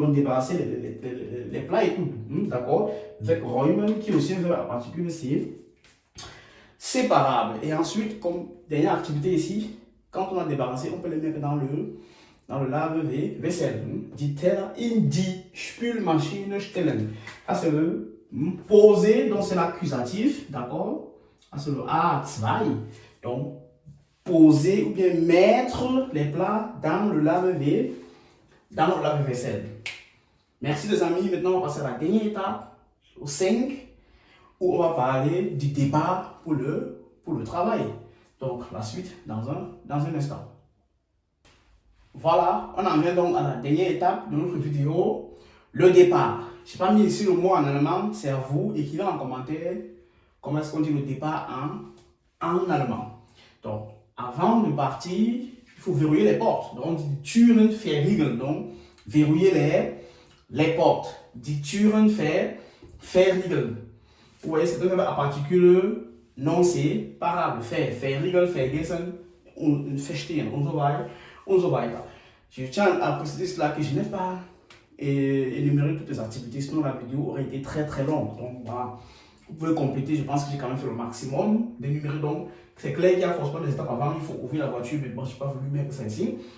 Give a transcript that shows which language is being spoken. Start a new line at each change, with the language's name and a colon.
French: Donc, débarrasser les plats et tout. D'accord? Wegräumen, qui est aussi un verbe particulier, c'est séparable. Et ensuite, comme dernière activité ici, quand on a débarrassé, on peut les mettre dans le lave-vaisselle.
German: Die Teller in die Spülmaschine stellen.
French: Ça, c'est le poser, donc c'est l'accusatif, d'accord? Ça, c'est le A2. Donc, poser ou bien mettre les plats dans le lave-vaisselle. Merci les amis. Maintenant, on va passer à la dernière étape, au 5, où on va parler du débat pour le travail. Donc, la suite dans un instant. Voilà, on en vient donc à la dernière étape de notre vidéo, le départ. Je n'ai pas mis ici le mot en allemand, c'est à vous. Écrivez en commentaire comment est-ce qu'on dit le départ en allemand. Donc, avant de partir, il faut verrouiller les portes. Donc, on dit
German: Türen verriegeln.
French: Donc, verrouiller les portes.
German: Die Türen verriegeln.
French: Vous voyez, c'est un verbe à particule non séparable.
German: Verriegeln, vergessen, und verstehen, und so weiter.
French: Je tiens à préciser cela que je n'ai pas énuméré toutes les activités, sinon la vidéo aurait été très très longue. Donc, voilà. Vous pouvez compléter, je pense que j'ai quand même fait le maximum d'énumérer. Donc, c'est clair qu'il y a forcément des étapes avant, il faut ouvrir la voiture, mais bon, je n'ai pas voulu mettre ça ici.